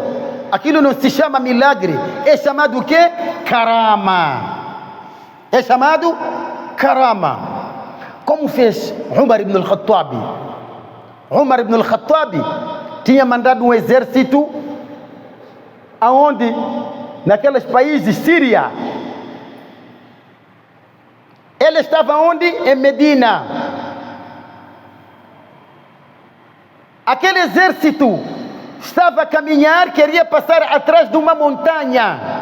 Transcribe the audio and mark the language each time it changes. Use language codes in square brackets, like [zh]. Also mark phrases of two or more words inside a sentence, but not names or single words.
[pt] Aquilo não se chama milagre, é chamado o quê? Karama. É chamado karama. Como fez Umar ibn al-Khattab. Umar ibn al-Khattab tinha mandado um exército aonde? Naqueles países, Síria. Ele estava onde? Em Medina. Aquele exército estava a caminhar, queria passar atrás de uma montanha.